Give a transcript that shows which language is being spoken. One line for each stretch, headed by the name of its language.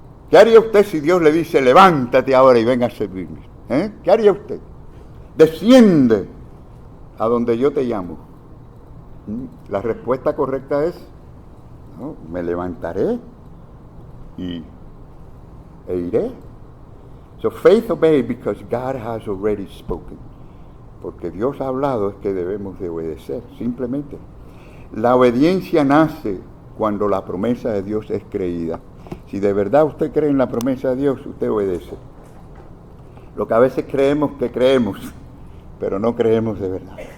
Spanish: ¿Qué haría usted si Dios le dice levántate ahora y venga a servirme? ¿Qué haría usted? Desciende a donde yo te llamo. La respuesta correcta es, ¿no? Me levantaré e iré.
English: So faith obey because God has already spoken.
Spanish: Porque Dios ha hablado, es que debemos de obedecer, simplemente. La obediencia nace cuando la promesa de Dios es creída. Si de verdad usted cree en la promesa de Dios, usted obedece. Lo que a veces creemos que creemos, pero no creemos de verdad.